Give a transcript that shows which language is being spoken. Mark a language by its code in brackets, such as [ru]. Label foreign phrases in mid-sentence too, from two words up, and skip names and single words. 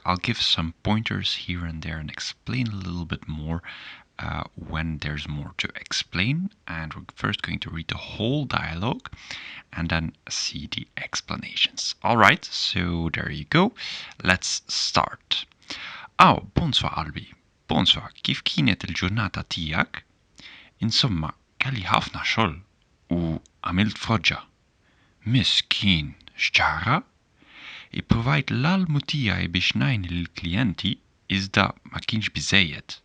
[en] I'll give some pointers here and there and explain a little bit more when there's more to explain. And we're first going to read the whole dialogue and then see the explanations. Alright, so there you go. Let's start. [fr] Oh, bonsoir Albi. Bonsoir. [mt] Kif kienet il-ġurnata tijak? Insomma, kelli ħafna xogħol u għamilt froġġa. Miskin, x'ġara? Ippruvajt l-almu tiegħi biex ngħin lill-klijenti iżda ma kienx biżejjed.